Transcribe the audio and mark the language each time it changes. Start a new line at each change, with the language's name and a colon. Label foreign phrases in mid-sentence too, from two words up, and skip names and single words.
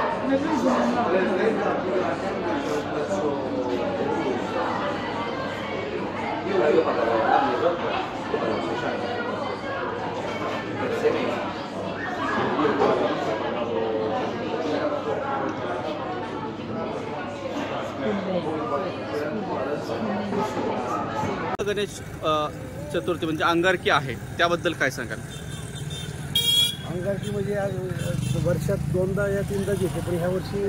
Italian: Io la io ho fatto l'anno dopo, avevo 6 anni, per 6 mesi. Io poi
Marathi: गणेश चतुर्थी म्हणजे अंगारकी आहे, त्याबद्दल काय सांगाल? अंगारकी म्हणजे आज वर्षात 2दा या 3दाच येते, पण ह्या वर्षी